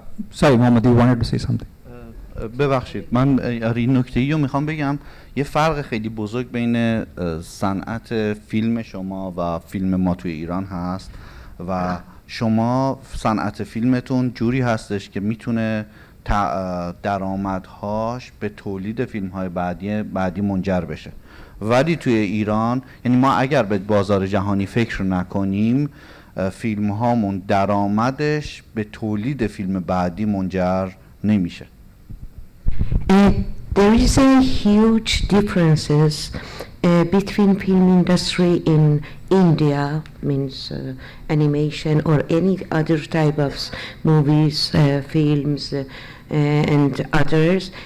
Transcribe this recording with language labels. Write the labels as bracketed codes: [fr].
[en] Sorry, Mohammed, you wanted to say something. [fa] ببخشید من این نکته‌ای رو میخوام بگم. یه فرق خیلی بزرگ بین صنعت فیلم شما و فیلم ما توی ایران هست و شما صنعت فیلمتون جوری هستش که میتونه درآمدهاش به تولید فیلم‌های بعدی منجر بشه. ولی توی ایران، یعنی ما اگر به بازار جهانی فکر نکنیم، فیلم هامون درآمدش به تولید فیلم بعدی منجر نمیشه. [en] There is a huge differences between film industry in India, means animation or any other type of movies, films and others,